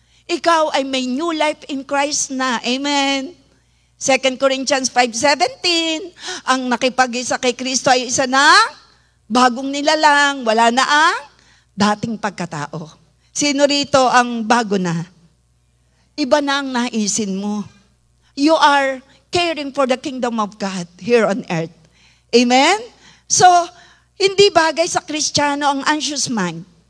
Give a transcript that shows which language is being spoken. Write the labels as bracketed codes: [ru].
[tl] Ikaw ay may [en] new life in Christ [tl] na. Amen. 2 Corinthians 5:17, ang nakipag-isa kay Kristo ay isa na bagong nilalang, wala na ang dating pagkatao. Sino rito ang bago na? Iba na ang naisin mo. [en] You are caring for the kingdom of God here on earth. Amen? [tl] So, hindi bagay sa Kristiyano ang anxious mind.